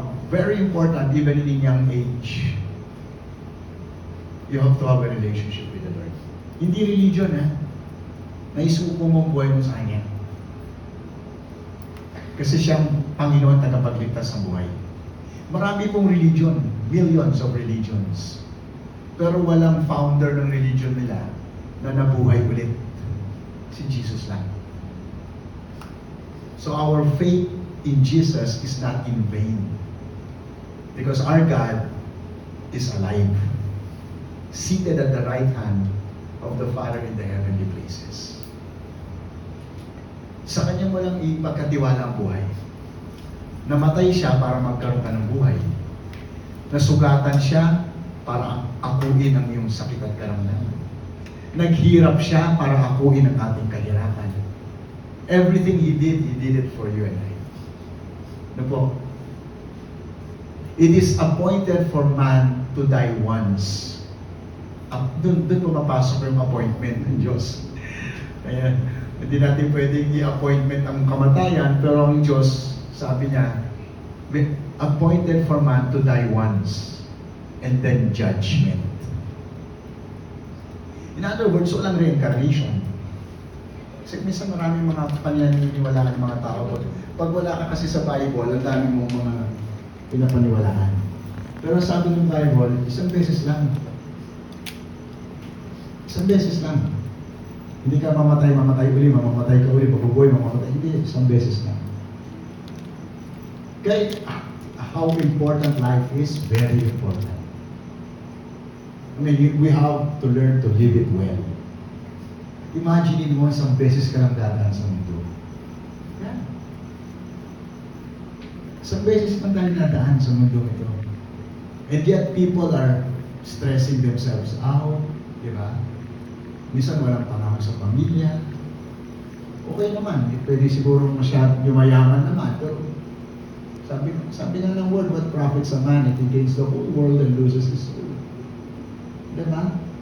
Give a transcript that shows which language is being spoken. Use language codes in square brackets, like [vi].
[en] Very important, even in a young age, you have to have a relationship with the Lord. [tl] Hindi religion, naisuko mo ang buhay mo sa Kanya. Kasi siyang Panginoon tagapagligtas ng buhay. Marami pong religion, [en] millions of religions. [tl] Pero walang founder ng religion nila na nabuhay ulit. Si Jesus lang. [en] So our faith in Jesus is not in vain. Because our God is alive. Seated at the right hand of the Father in the heavenly places. [tl] Sa kanyang walang ipagkatiwala ang buhay. Namatay siya para magkaroon ka ng buhay. Nasugatan siya para akuin ang iyong sakit at karamdaman. Naghirap siya para akuin ang ating kahirapan. [en] Everything He did it for you and I. [tl] Ano po? [en] It is appointed for man to die once. [tl] Doon pumapasok yung appointment ng Diyos. Kaya, hindi natin pwedeng i-appointment ang kamatayan, pero ang Diyos, sabi niya, [en] appointed for man to die once, and then judgment. In other words, [tl] walang [en] reincarnation. [tl] Kasi minsan maraming mga paniniwalaan ng mga tao. Pag wala ka kasi sa Bible, ang dami mong mga pinapaniwalaan. Pero sabi ng Bible, isang beses lang. Isang beses lang. Hindi ka mamatay uli, mamamatay ka uli, mabubuhay, mamamatay. Hindi, isang beses lang. [en] Kaya, how important life is, very important. I mean, we have to learn to live it well. [tl] Imagine mo, isang beses ka lang dadaan sa mundo. Yan. Isang beses lang tayo dadaan sa mundo ito. [en] And yet, people are stressing themselves out, [tl] di ba? Minsan walang panahon sa pamilya. Okay naman, pwede siguro masyadong yumayaman naman. Pero sabi nga ng word, [en] what profits a man if he gains the whole world and loses his soul? [tl] Diba?